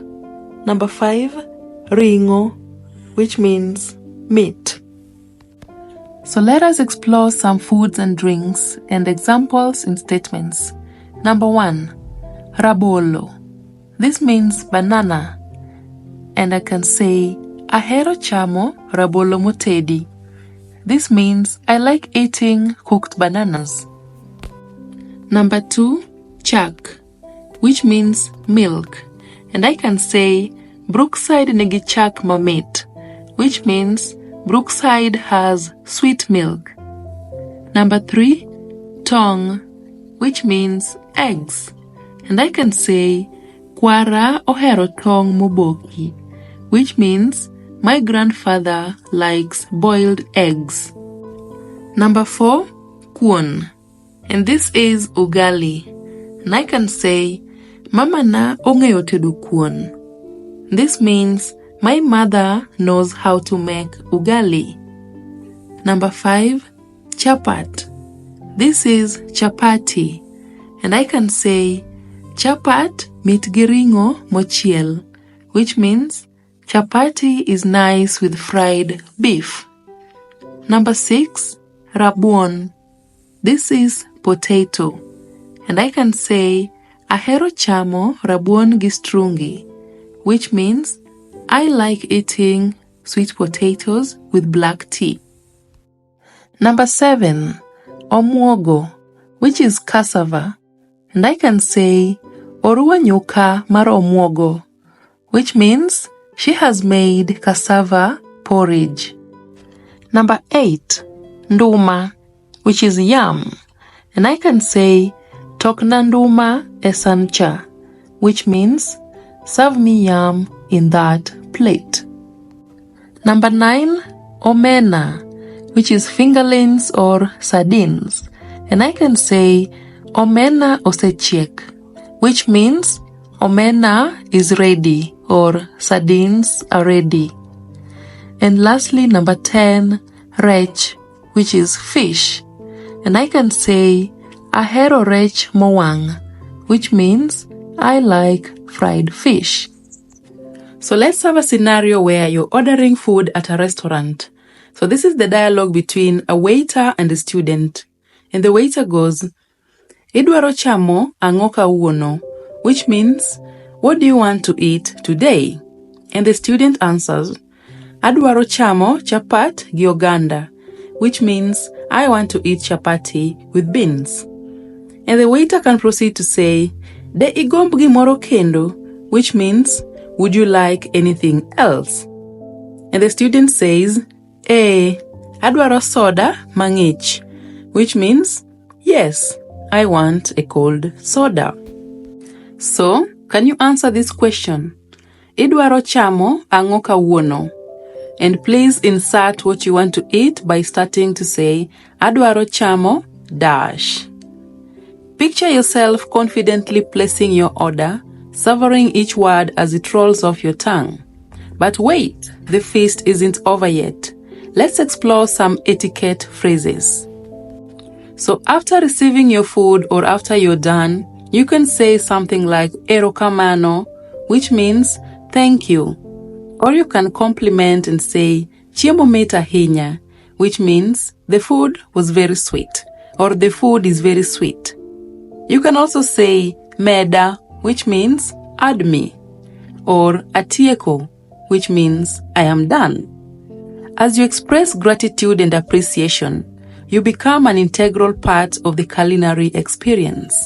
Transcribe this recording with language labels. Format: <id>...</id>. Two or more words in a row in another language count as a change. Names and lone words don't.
<en>Number 5, ringo, which means meat. So let us explore some foods and drinks and examples in statements. Number 1, rabolo. This means banana. And I can say,</en> <luo>ahero chamo rabolo motedi.</luo> <en>This means I like eating cooked bananas. Number 2, chak, which means milk. And I can say,</en> <luo>Brookside nigi chak mamit,</luo> <en>which means Brookside has sweet milk. Number 3, tong, which means eggs. And I can say,</en> <luo>Kwara ohero tong moboki,</luo> <en>which means my grandfather likes boiled eggs. Number 4, kuon. And this is ugali. And I can say,</en> <luo>Mama na ongeyo tedo kuon.</luo> <en>This means my mother knows how to make ugali. Number 5, chapat. This is chapati. And I can say,</en> <luo>chapat mit giringo mochiel,</luo> <en>which means chapati is nice with fried beef. Number 6, rabuon. This is potato. And I can say,</en> <luo>ahero chamo rabuon gi strungi,</luo> <en>which means I like eating sweet potatoes with black tea. Number 7, omuogo, which is cassava. And I can say,</en> <luo>orua nyuka mar omuogo,</luo> <en>which means she has made cassava porridge. Number 8, nduma, which is yam. And I can say,</en> <luo>tokna nduma e sancha,</luo> <en>which means serve me yam in that plate. Number 9, omena, which is fingerlings or sardines. And I can say,</en> <luo>omena osechiek,</luo> <en>which means Omena is ready, or sardines are ready. And lastly, number 10, rech, which is fish. And I can say,</en> <luo>ahero rech mowang,</luo> <en>which means I like fried fish. So let's have a scenario where you're ordering food at a restaurant. So this is the dialogue between a waiter and a student. And the waiter goes,</en> <luo>Idwaro chamo ang'o kawuono,</luo> <en>which means, what do you want to eat today? And the student answers,</en> <luo>Adwaro chamo chapat gi oganda,</luo> <en>which means I want to eat chapati with beans. And the waiter can proceed to say,</en> <luo>De igomb gimoro kendo,</luo> <en>which means, would you like anything else? And the student says,</en> <luo>adwaro soda mang'ich,</luo> <en>which means, yes, I want a cold soda. So, can you answer this question?</en> <luo>Idwaro chamo ang'o kawuono?</luo> <en>And please insert what you want to eat by starting to say,</en> <luo>Adwaro chamo dash.</luo> <en>Picture yourself confidently placing your order, savoring each word as it rolls off your tongue. But wait, the feast isn't over yet. Let's explore some etiquette phrases. So after receiving your food or after you're done, you can say something like erokamano, which means thank you. Or you can compliment and say</en> <luo>chiemo mit ahinya,</luo> <en>which means the food was very sweet, or the food is very sweet. You can also say meda, which means add me, or atieko, which means I am done. As you express gratitude and appreciation, you become an integral part of the culinary experience.</en>